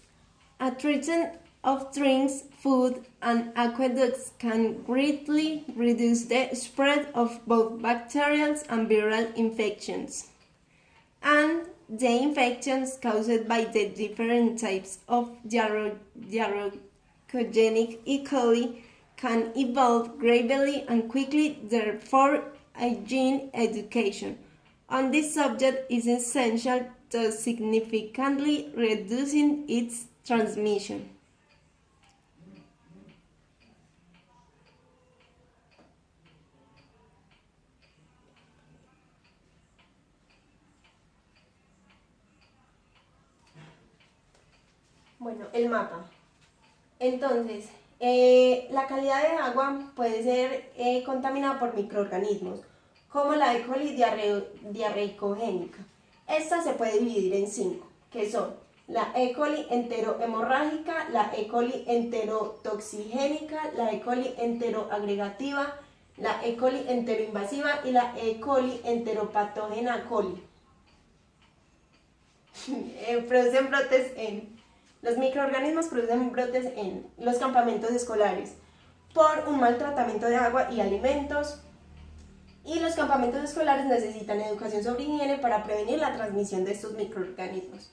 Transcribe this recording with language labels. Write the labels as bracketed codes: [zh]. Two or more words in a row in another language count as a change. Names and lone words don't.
[en] A treatment of drinks, food, and aqueducts can greatly reduce the spread of both bacterial and viral infections, and the infections caused by the different types of Diarrhoegenic E. coli can evolve gradually and quickly, therefore hygiene education on this subject is essential to significantly reducing its transmission. [es] Bueno, el mapa. Entonces, la calidad de agua puede ser contaminada por microorganismos, como la E. coli diarreicogénica. Esta se puede dividir en 5, que son la E. coli enterohemorrágica, la E. coli enterotoxigénica, la E. coli enteroagregativa, la E. coli enteroinvasiva y la E. coli enteropatógena coli. Producen brotes los microorganismos producen brotes en los campamentos escolares por un mal tratamiento de agua y alimentos, y los campamentos escolares necesitan educación sobre higiene para prevenir la transmisión de estos microorganismos.